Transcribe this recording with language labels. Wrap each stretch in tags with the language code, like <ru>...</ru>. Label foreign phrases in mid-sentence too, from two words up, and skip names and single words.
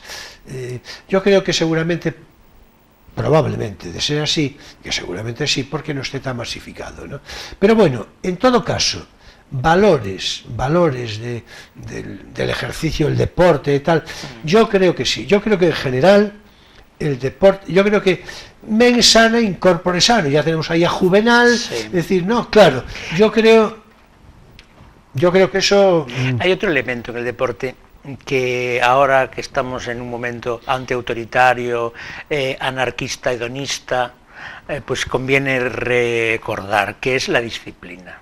<es>Yo creo que seguramente, probablemente, de ser así, que seguramente sí, porque no esté tan masificado, ¿no? Pero bueno, en todo caso, valores del ejercicio, el deporte y tal, yo creo que sí. Yo creo que en general el deporte, yo creo que</es> <la>mens sana in corpore sano,</la> <es>ya tenemos ahí a Juvenal, es decir, no, claro, yo creo que eso. Hay otro elemento en el deporte que ahora que estamos en un momento antiautoritario, anarquista, hedonista, pues conviene recordar, que es la disciplina.</es>